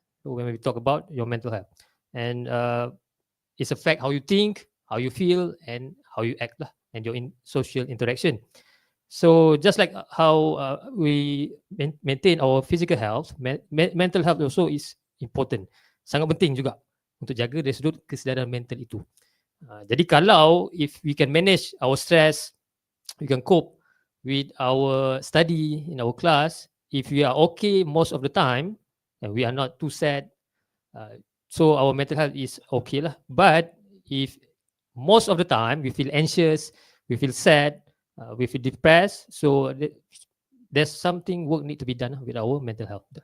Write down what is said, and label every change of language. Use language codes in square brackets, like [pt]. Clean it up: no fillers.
[en] So when we talk about your mental health, and it's affect how you think, how you feel, and how you act lah, and your social interaction. So just like how we maintain our physical health, mental health also is important. [ms] Sangat penting juga untuk jaga dari sudut kesedaran mental itu. Jadi kalau [en] if we can manage our stress, we can cope with our study in our class, if we are okay most of the time, and we are not too sad, so our mental health is okay lah. But if most of the time we feel anxious, we feel sad, we feel depressed, so there's something work need to be done with our mental health.